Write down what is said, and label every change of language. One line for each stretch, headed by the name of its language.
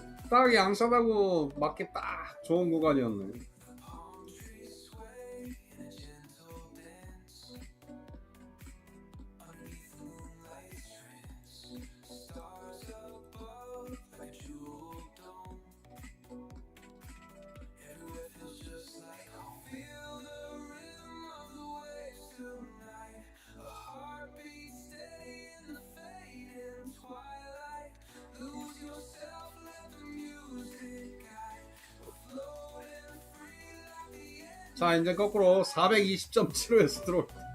Korean: 딱 양싸다고 맞기 딱 좋은 구간이었네.
English: palm trees sway in a gentle dance. Underneath the moonlight's trance, stars above like a jeweled dome. Everywhere feels just like home. Feel the rhythm of the waves tonight. A heartbeat steady in the fading twilight. Lose yourself, let the music guide. We're floating free like the end.
Korean: 자, 이제 거꾸로 420.75에서 들어올 때.